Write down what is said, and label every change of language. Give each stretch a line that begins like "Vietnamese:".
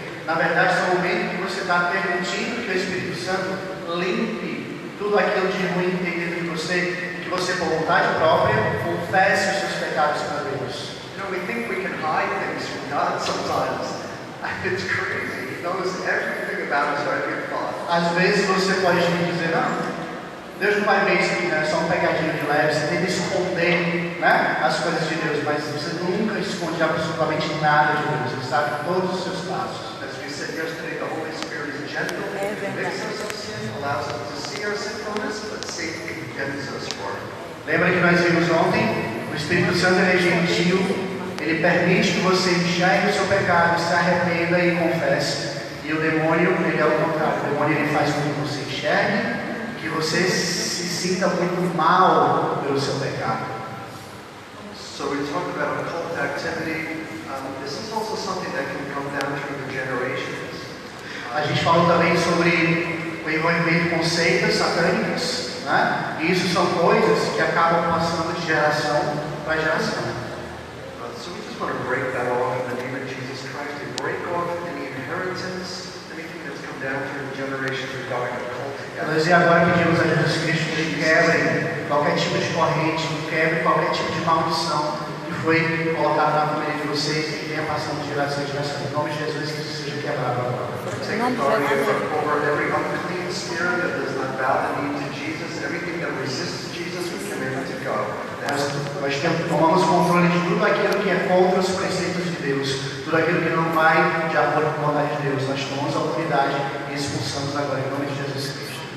Portuguese: Na verdade, é um momento que você está permitindo que o Espírito Santo limpe tudo aquilo de ruim dentro de você, que você, por vontade própria, confesse os seus pecados para Deus.
English: You know, we think we can hide things from God sometimes. It's crazy. He knows everything about us, our every thought.
Portuguese: Às vezes você pode me dizer, não, Deus não vai ver isso aqui, né? Só um pegadinho de leve, você tenta esconder, né, as coisas de Deus, mas você nunca esconde absolutamente nada de Deus, Ele sabe todos os seus passos.
English: As we said yesterday, the Holy Spirit is gentle, convicts us of sin, allows us to see our sinfulness, but safely condemns us for it.
Portuguese: Lembra que nós vimos ontem? O Espírito Santo é gentil, ele permite que você enxergue o seu pecado, se arrependa e confesse. E o demônio, ele é o contrário, o demônio ele faz com que você enxergue, que você se sinta muito mal pelo seu pecado.
English: So we talked about occult activity. This is also something that can come down through the generations.
Portuguese: A gente falou também sobre o envolvimento com seitas satânicas, né? E isso são coisas que acabam passando de geração para geração.
English: So we just want to break that off in the name of Jesus Christ. We break off any inheritance, anything that's come down through the generations regarding occult
Portuguese: Nós agora pedimos a Jesus Cristo que quebre qualquer tipo de corrente, que quebre qualquer tipo de maldição que foi colocada na família de vocês e que venha passando de geração em geração. Em nome de Jesus, que isso seja quebrado agora.
English: Take authority over every unclean spirit that does not bow the knee to Jesus. Everything that resists Jesus, we command it to go.
Portuguese: Nós tomamos controle de tudo aquilo que é contra os preceitos de Deus, tudo aquilo que não vai de acordo com a vontade de Deus. Nós tomamos a autoridade e expulsamos agora em nome de Jesus Cristo.